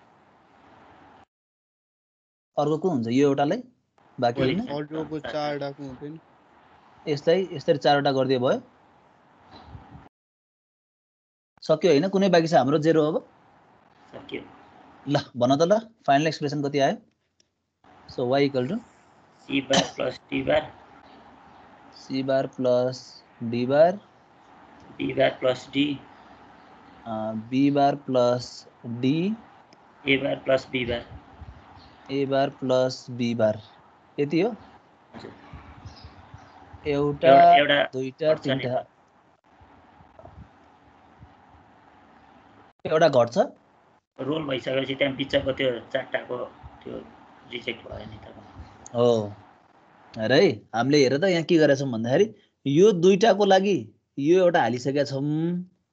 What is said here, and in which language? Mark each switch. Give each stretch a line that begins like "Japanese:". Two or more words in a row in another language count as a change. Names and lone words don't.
Nepali: अर्को कुन हुन्छ यो एउटालाई बाँकी हैन अर्कोको चारवटाको हुँदैन। यसलाई यसरी चारवटा गरिदियो भयो सक्यो हैन। कुनै बाँकी छ हाम्रो 0 अब सक्यो। ल भन त ल फाइनल एक्सप्रेसन कति आयो।
English: so y equal to C bar plus D bar C bar plus D bar B bar plus D B bar plus D A bar plus B bar A bar plus B bar
Nepali: यति हो। हजुर। एउटा एउटा दुईटा घट्छ नि तीनटा त। एउटा घट्छ रोल भइसकेपछि त्यहाँ बिचको त्यो चारटाको त्यो रिजेक्ट भयो नि त। हो हेर है हामीले हेर त यहाँ के गरेका छौँ भन्दाखेरि यो दुईटाको लागि यो एउटा हालिसकेका छौँ हो।